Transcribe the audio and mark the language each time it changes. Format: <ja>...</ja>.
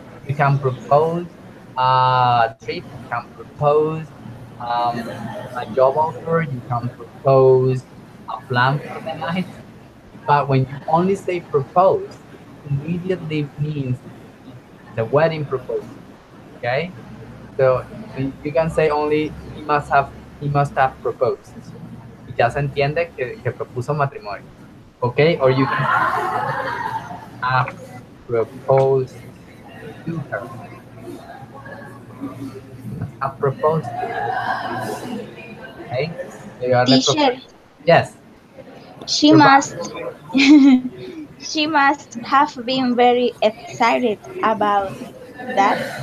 <en>You can propose a trip, you can propose a job offer, you can propose a plan for the night. But when you only say propose, immediately means the wedding proposal. Okay? So you can say only he must have proposed.</en> <es>Y ya se entiende que propuso matrimonio.</es> <en>Okay? Or you can say have proposed to her. Must have proposed to her. Okay?</en> <es>Llegarle</es> <en>Teacher,</en> <es>propuesta. Yes.</es> <en>she You're back. must she must have been very excited about that.</en>